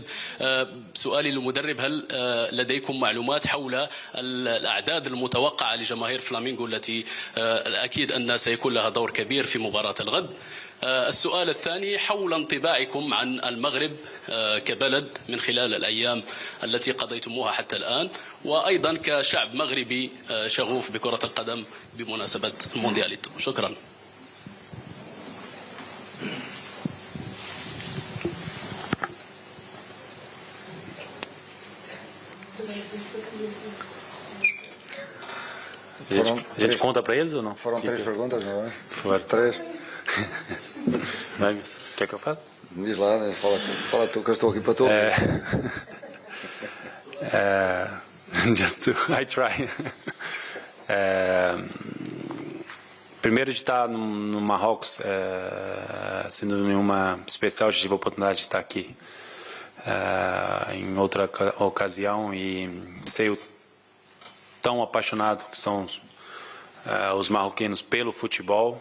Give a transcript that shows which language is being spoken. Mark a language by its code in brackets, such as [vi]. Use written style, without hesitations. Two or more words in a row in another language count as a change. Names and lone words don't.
[ar] سؤالي للمدرب، هل لديكم معلومات حول الأعداد المتوقعة لجماهير فلامينغو التي أكيد أن سيكون لها دور كبير في مباراة الغد؟ السؤال الثاني حول انطباعكم عن المغرب كبلد من خلال الأيام التي قضيتموها حتى الآن، وأيضا كشعب مغربي شغوف بكرة القدم بمناسبة الموندياليتو. شكرا. [pt] A gente conta para eles ou não? Foram três perguntas, não é? Foram. Três. Vai, quer que eu fale? Diz lá, né? Fala tu, que eu estou aqui para tu. [en] I try. [pt] Primeiro, de estar no Marrocos, sem dúvida nenhuma especial, eu tive a oportunidade de estar aqui em outra ocasião, e sei o tão apaixonado que são os marroquinos pelo futebol.